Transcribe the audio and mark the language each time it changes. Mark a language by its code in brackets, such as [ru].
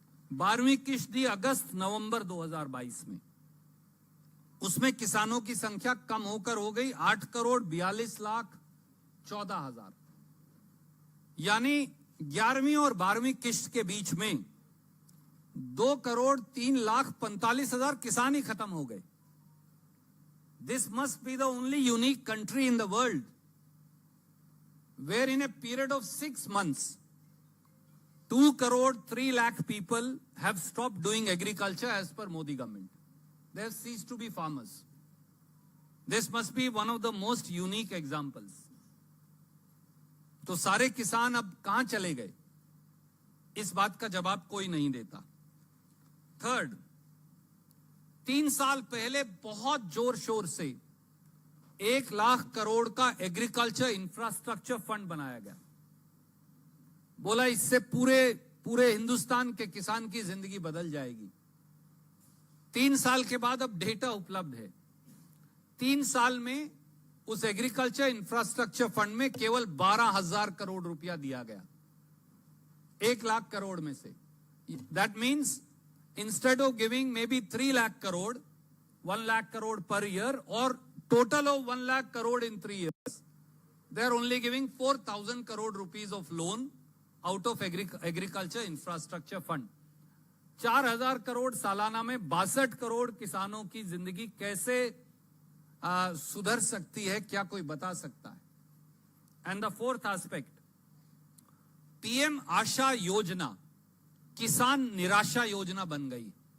[hi] 12वीं किश्त दी अगस्त नवंबर 2022 में, उसमें किसानों की संख्या कम होकर हो गई 8,42,14,000। यानी 11वीं और 12वीं किश्त के बीच में 2,03,45,000 किसान ही खत्म हो गए। [en] This must be the only unique country in the world where in a period of 6 months, 2,03,00,000 people have stopped doing agriculture as per Modi government. They have ceased to be farmers. This must be one of the most unique examples. [hi] तो सारे किसान अब कहां चले गए, इस बात का जवाब कोई नहीं देता। थर्ड, 3 साल पहले बहुत जोर शोर से 1,00,000 करोड़ का एग्रीकल्चर इंफ्रास्ट्रक्चर फंड बनाया गया। बोला इससे पूरे हिंदुस्तान के किसान की जिंदगी बदल जाएगी। 3 साल के बाद अब डेटा उपलब्ध है। 3 साल में उस एग्रीकल्चर इंफ्रास्ट्रक्चर फंड में केवल 12,000 करोड़ रुपया दिया गया 1,00,000 करोड़ में से। [en] That means instead of giving maybe 3,00,000 crore, 1,00,000 crore per year और total of 1,00,000 crore in 3 years, they are only giving 4,000 crore rupees of loan out of agriculture infrastructure fund. [hi] 4,000 crore सालाना में 62 करोड़ किसानों की जिंदगी कैसे सुधर सकती है, क्या कोई बता सकता है? [en] and the fourth aspect, [hi] PM आशा योजना किसान निराशा योजना बन गई।